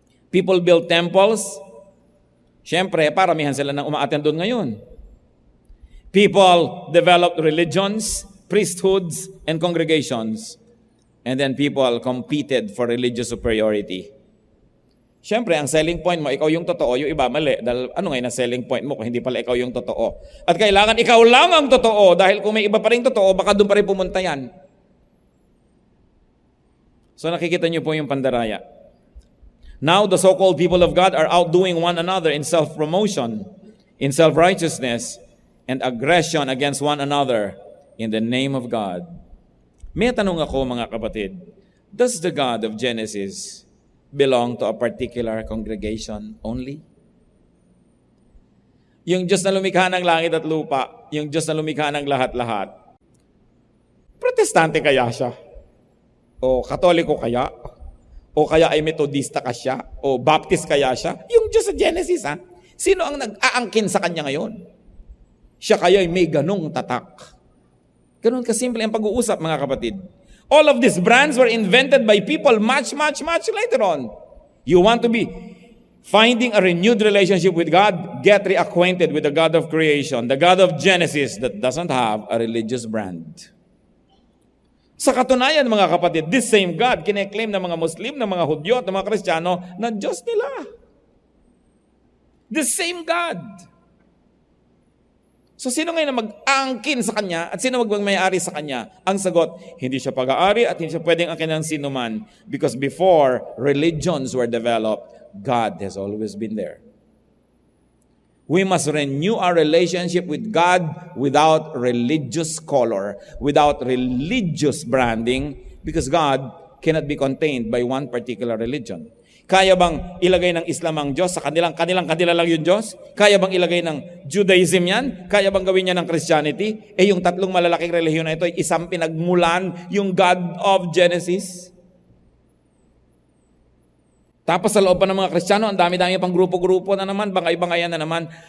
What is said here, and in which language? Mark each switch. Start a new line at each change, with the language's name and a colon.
English: People build temples.
Filipino: Siyempre, paramihan sila nang umaattend doon ngayon.
English: People developed religions, priesthoods, and congregations. And then people competed for religious superiority.
Filipino: Siyempre, ang selling point mo, ikaw yung totoo, yung iba mali. Dahil ano ngayon ang selling point mo kung hindi pala ikaw yung totoo? At kailangan ikaw lang ang totoo dahil kung may iba pa rin totoo, baka doon pa rin pumunta yan. So nakikita niyo po yung pandaraya.
English: Now, the so-called people of God are outdoing one another in self-promotion, in self-righteousness, and aggression against one another in the name of God.
Filipino: May tanong ako mga kapatid,
English: does the God of Genesis belong to a particular congregation only?
Filipino: Yung Diyos na lumikha ng langit at lupa, yung Diyos na lumikha ng lahat-lahat, protestante kaya siya? O katoliko kaya? O kaya ay metodista ka siya? O baptist kaya siya? Yung Diyos sa Genesis, ha? Sino ang nag-aangkin sa kanya ngayon? Siya kaya ay may ganong tatak. Ganon kasimple ang pag-uusap, mga kapatid.
English: All of these brands were invented by people much, much, much later on. You want to be finding a renewed relationship with God? Get reacquainted with the God of creation, the God of Genesis that doesn't have a religious brand.
Filipino: Sa katunayan, mga kapatid,
English: this same God,
Filipino: kine-claim ng mga Muslim, ng mga Hudyo at ng mga Kristiyano na Diyos nila.
English: This same God.
Filipino: So sino ngayon na mag-angkin sa Kanya at sino magmay-ari sa Kanya? Ang sagot, hindi siya pag-aari at hindi siya pwedeng angkin ng sino man
English: because before religions were developed, God has always been there. We must renew our relationship with God without religious color, without religious branding, because God cannot be contained by one particular religion.
Filipino: Kaya bang ilagay ng Islam ang Diyos sa kanilang lang yung Diyos? Kaya bang ilagay ng Judaism yan? Kaya bang gawin niya ng Christianity? Yung tatlong malalaking relihiyon na ito ay isang pinagmulan, yung God of Genesis. Tapos sa loob pa ng mga Kristiyano, ang dami-dami pang grupo-grupo na naman, bangay-bangayan na naman.